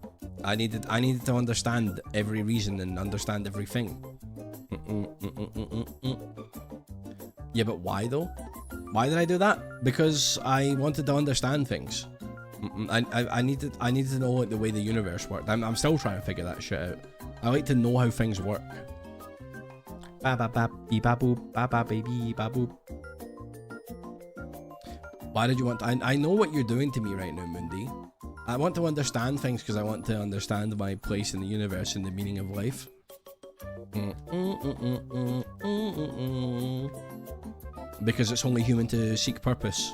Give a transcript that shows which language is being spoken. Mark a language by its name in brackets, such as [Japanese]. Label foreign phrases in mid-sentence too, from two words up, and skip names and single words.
[English] I needed to understand every reason and understand everything. Yeah, but why though? Why did I do that? Because I wanted to understand things. I needed to know like the way the universe worked. I'm still trying to figure that shit out. I like to know how things work. Ba ba ba bee ba boop ba ba baby ba boop. Why did you want to, I know what you're doing to me right now, Mundi. I want to understand things because I want to understand my place in the universe and the meaning of life. Because it's only human to seek purpose.